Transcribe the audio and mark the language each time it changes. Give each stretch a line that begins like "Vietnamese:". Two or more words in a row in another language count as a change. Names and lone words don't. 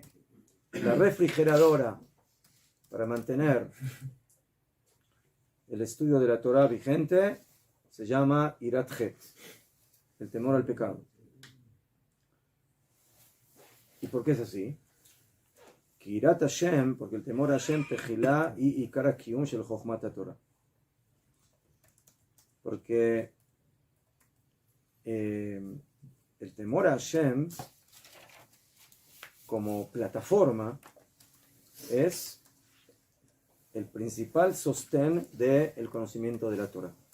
Spanish: La refrigeradora para mantener el estudio de la Torá vigente se llama
Hebrew: יראת חטא,
Spanish: el temor al pecado. ¿Y por qué es así? Que
Hebrew: יראת השם,
Spanish: porque el temor a Hashem
Hebrew: תחילה ועיקר קיום של חכמת תורה.
Spanish: Porque el temor a Hashem como plataforma es el principal sostén del conocimiento de la Torah.